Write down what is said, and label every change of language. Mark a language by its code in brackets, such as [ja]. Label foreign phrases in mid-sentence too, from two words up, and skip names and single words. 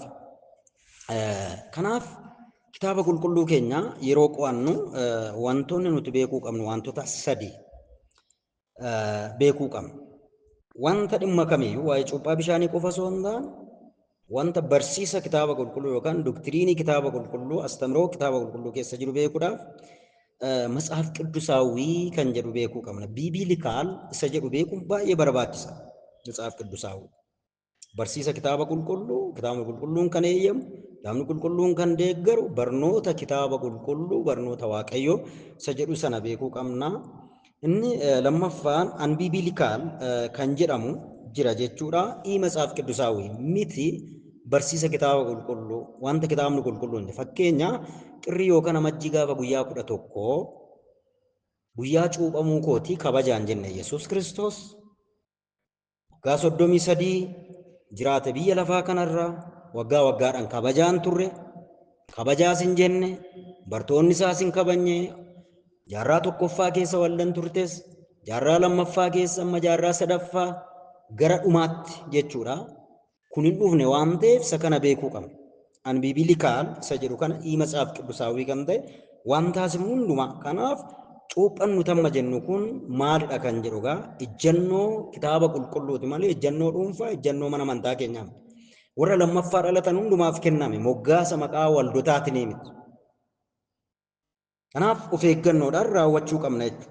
[om] Kanaaf kitaaba qulqulluu keenya yeroo qo'annu wantoonni nuti beekuu qabnu wantoota 3 beekuu qabna. Wanta dhimma kamiyyuu waa'ee cuuphaa bishaanii qofa osoo hin taane wanta barsiisa kitaaba qulqulluu yookaan doktiriinii kitaaba qulqulluu astamiroo kitaaba qulqulluu keessa jiru beekuudhaaf [am] መጽሐፍ ቅዱሳዊ [om] kan jedhu beekuu qabna. Biibiilikaal isa jedhu beekuun baay'ee barbaachisa. [am] መጽሐፍ ቅዱሳዊ [om] barsiisa kitaaba qulqulluu kitaabni qulqulluun kan eeyyamu kitaabni qulqulluun kan deeggaru barnoota kitaaba qulqulluu barnoota waaqayyoo isa jedhu sana beekuu qabna. Inni lammaffaan anbiibiilikaal kan jedhamu jira jechuudha. [am] መጽሐፍ ቅዱሳዊ [om] miti barsiisa kitaaba qulqulluu wanta kitaabni qulqulluun fakkeenya qirrii yookaan amajjii gaafa guyyaa 11 guyyaa cuuphamuu kooti kabajaan jenne Yesuus Kiristoos waggaa 33 jiraate biyya lafaa kanarra waggaa waggaadhaan kabajaan turre kabajaas hin jenne bartoonni isaas hin kabajne jaarraa tokkoffaa keessa wallan turtes jaarraa lammaffaa keessa amma jaarraa sadaffaa gara dhumaatti jechuudha. Kun hin dhufne waan ta'eef isa kana beekuu qabna. Anbiibiilikaal isa jedhu kana [am] መጽሐፍ ቅዱሳዊ [om] kan ta'e waan taasifamu hundumaa kanaaf cuuphan nuti amma jennu kun maalidha kan jedhu egaa ejjennoo kitaaba qulqulluuti malee ejjennoo dhuunfaa ejjennoo mana amantaa keenyaa miti. Warra lammaffaa dhalatan hundumaaf kenname moggaasa maqaa waldotaatiin miti. Kanaaf of eeggannoodhaan raawwachuu qabna jechuudha.